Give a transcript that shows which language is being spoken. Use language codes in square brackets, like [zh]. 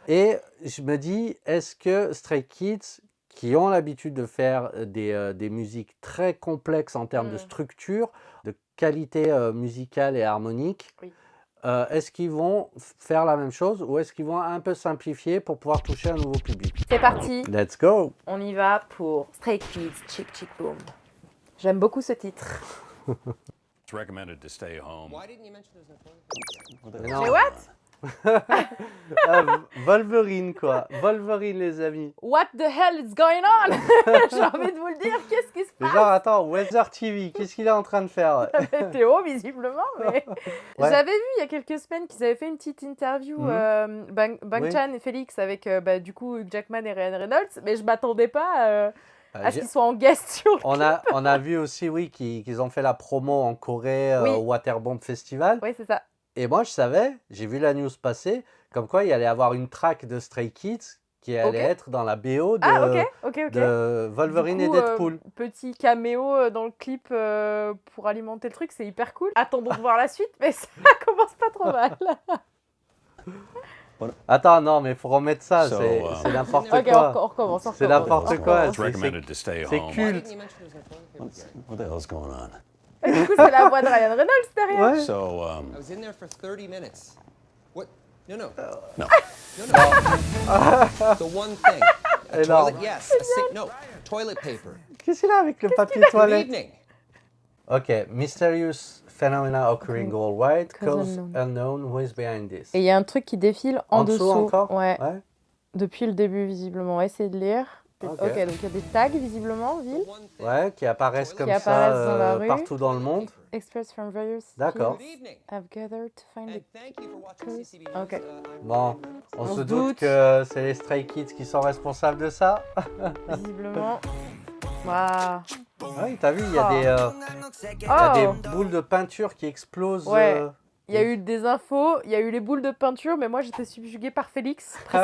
[fr] Et je me dis, est-ce que Stray Kids, qui ont l'habitude de faire des musiques très complexes en termes de structure, de qualité musicale et harmonique, est-ce qu'ils vont faire la même chose ou est-ce qu'ils vont un peu simplifier pour pouvoir toucher un nouveau public? C'est parti. [en] Let's go. [fr] On y va pour Stray Kids, Chick Chick Boom. J'aime beaucoup ce titre. [en] It's recommended to stay home. Why didn't you mention there's no [fr] Mais [en] what? [fr] Wolverine quoi, Wolverine les amis. [en] What the hell is going on? [fr] J'ai envie de vous le dire, qu'est-ce qui se passe? Genre attends, Weather TV, qu'est-ce qu'il est en train de faire? Météo visiblement, mais... J'avais vu il y a quelques semaines qu'ils avaient fait une petite interview, Bangchan et Félix avec du coup Hugh Jackman et Ryan Reynolds, mais je m'attendais pas... à ce qu'ils soient en guest sur le clip. On a vu aussi, oui, qu'ils ont fait la promo en Corée au Waterbomb Festival. Oui, c'est ça. Et moi, je savais, j'ai vu la news passer, comme quoi il allait avoir une track de Stray Kids qui allait être dans la BO de Wolverine et Deadpool. Petit caméo dans le clip pour alimenter le truc, c'est hyper cool. Attendons de voir la suite, mais ça commence pas trop mal. Attends, non, mais il faut remettre ça, c'est n'importe quoi. Ok, on recommence. C'est n'importe quoi, c'est culte. [en] What the hell's going on? [fr] Et du coup, c'est la voix de Ryan Reynolds derrière. Ouais. [en] So, I was in there for 30 minutes. What? No. No. No. The one thing. A toilet, yes. A sink, no. Toilet paper. [fr] Qu'est-ce qu'il a avec le papier toilette? [en] Good evening. Ok, mysterious phenomena occurring worldwide, cause unknown, who is behind this? [fr] Et il y a un truc qui défile en dessous. Encore? Ouais. Depuis le début, visiblement. On va essayer de lire. Ok, donc il y a des tags, visiblement, ville. Ouais, qui apparaissent comme dans la rue. Partout dans le monde. [en] Express from various [fr] D'accord. [en] have gathered to find the cause. [fr] Ok. Bon, on se doute que c'est les Stray Kids qui sont responsables de ça. Visiblement. Waouh. Oui, t'as vu, il y a des boules de peinture qui explosent. Ouais. Il y a eu des infos, il y a eu les boules de peinture, mais moi j'étais subjuguée par Félix.